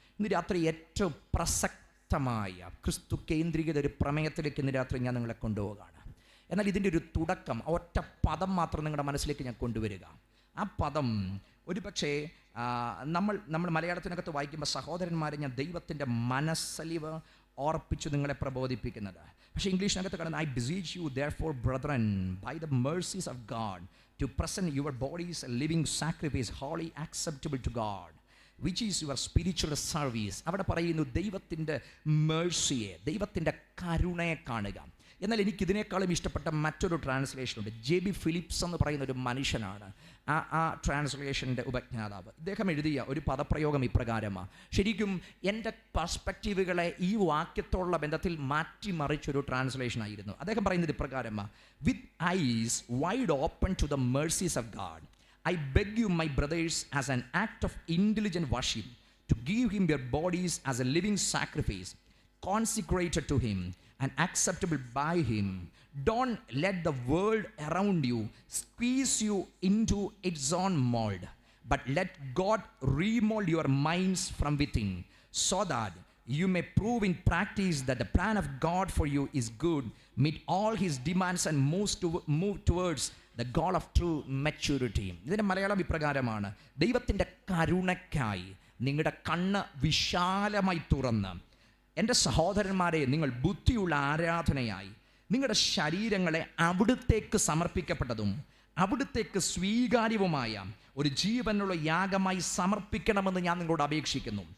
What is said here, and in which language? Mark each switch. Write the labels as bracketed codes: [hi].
[ml] ഇന്ന് രാത്രി ഏറ്റവും പ്രസക്തമായ ക്രിസ്തു കേന്ദ്രീകൃത ഒരു പ്രമേയത്തിലേക്ക് ഇന്ന് രാത്രി ഞാൻ നിങ്ങളെ കൊണ്ടുപോവുകയാണ്. എന്നാൽ ഇതിൻ്റെ ഒരു തുടക്കം, ഒറ്റ പദം മാത്രം നിങ്ങളുടെ മനസ്സിലേക്ക് ഞാൻ കൊണ്ടുവരിക. ആ പദം ഒരു പക്ഷേ നമ്മൾ മലയാളത്തിനകത്ത് വായിക്കുമ്പോൾ സഹോദരന്മാരെ ഞാൻ ദൈവത്തിൻ്റെ മനസ്സലിവ് ഓർപ്പിച്ചു നിങ്ങളെ പ്രബോധിപ്പിക്കുന്നത്. പക്ഷേ ഇംഗ്ലീഷിനകത്ത് കാണുന്നത്, [en] I beseech you therefore brethren by the mercies of God to present your bodies a living sacrifice wholly acceptable to God which is your spiritual service. [ml] അവിടെ പറയുന്നു ദൈവത്തിൻ്റെ മേഴ്സിയെ, ദൈവത്തിൻ്റെ കരുണയെ കാണുക. എന്നാൽ എനിക്കിതിനേക്കാളും ഇഷ്ടപ്പെട്ട മറ്റൊരു ട്രാൻസ്ലേഷനുണ്ട്. JB ഫിലിപ്സ് എന്ന് പറയുന്ന ഒരു മനുഷ്യനാണ് ആ ട്രാൻസ്ലേഷൻ്റെ ഉപജ്ഞാതാവ്. ഇദ്ദേഹം എഴുതിയ ഒരു പദപ്രയോഗം ഇപ്രകാരമാണ്. ശരിക്കും എൻ്റെ പെർസ്പെക്റ്റീവുകളെ ഈ വാക്യത്തോടുള്ള ബന്ധത്തിൽ മാറ്റിമറിച്ചൊരു ട്രാൻസ്ലേഷനായിരുന്നു. അദ്ദേഹം പറയുന്നത് ഇപ്രകാരമാണ്, [en] With eyes wide open to the mercies of God I beg you, my brothers, as an act of intelligent worship, to give him your bodies as a living sacrifice, consecrated to him and acceptable by him. Don't let the world around you squeeze you into its own mold, but let God remold your minds from within, so that you may prove in practice that the plan of God for you is good, meet all his demands and move towards the goal of true maturity. [ml] ഇതിൻ്റെ മലയാളം ഇപ്രകാരമാണ്, ദൈവത്തിൻ്റെ കരുണയ്ക്കായി നിങ്ങളുടെ കണ്ണ് വിശാലമായി തുറന്ന്, എൻ്റെ സഹോദരന്മാരെ, നിങ്ങൾ ബുദ്ധിയുള്ള ആരാധനയായി നിങ്ങളുടെ ശരീരങ്ങളെ അവിടുത്തേക്ക് സമർപ്പിക്കപ്പെട്ടതും അവിടുത്തേക്ക് സ്വീകാര്യവുമായ ഒരു ജീവനുള്ള യാഗമായി സമർപ്പിക്കണമെന്ന് ഞാൻ നിങ്ങളോട് അപേക്ഷിക്കുന്നു.